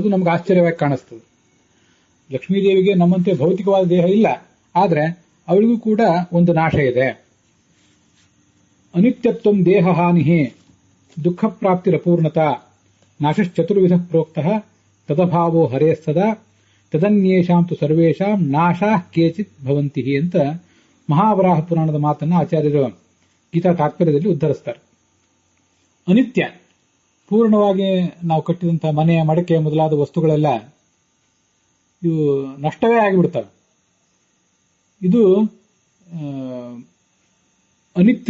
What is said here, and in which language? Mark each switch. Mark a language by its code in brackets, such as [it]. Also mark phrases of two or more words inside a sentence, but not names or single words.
[kn] ಅದು ನಮ್ಗೆ ಆಶ್ಚರ್ಯವಾಗಿ ಕಾಣಿಸ್ತದೆ. ಲಕ್ಷ್ಮೀದೇವಿಗೆ ನಮ್ಮಂತೆ ಭೌತಿಕವಾದ ದೇಹ ಇಲ್ಲ, ಆದ್ರೆ ಅವಳಿಗೂ ಕೂಡ ಒಂದು ನಾಶ ಇದೆ. [sa] ಅನಿತ್ಯತ್ವಂ ದೇಹ ಹಾನಿ ದುಃಖ ಪ್ರಾಪ್ತಿರಪೂರ್ಣತ ನಾಶಶ್ಚತುರ್ವಿಧ ಪ್ರೋಕ್ತ ತದಭಾವೋ ಹರೇ ಸದಾ ತದನ್ಯೇಷಾಂ ತು ಸರ್ವೇಷಾಂ ನಾಶಾ ಕೇಚಿತ್ ಭವಂತಿ ಅಂತ ಮಹಾವರಾಹ ಪುರಾಣದ ಮಾತನ್ನ ಆಚಾರ್ಯರು ಗೀತಾ ತಾತ್ಪರ್ಯದಲ್ಲಿ ಉದ್ಧರಿಸ್ತಾರೆ. ಅನಿತ್ಯ ಪೂರ್ಣವಾಗಿ ನಾವು ಕಟ್ಟಿದಂತಹ ಮನೆ, ಮಡಕೆ ಮೊದಲಾದ ವಸ್ತುಗಳೆಲ್ಲ ಇವು ನಷ್ಟವೇ ಆಗಿಬಿಡ್ತವೆ. ಇದು ಅನಿತ್ಯ.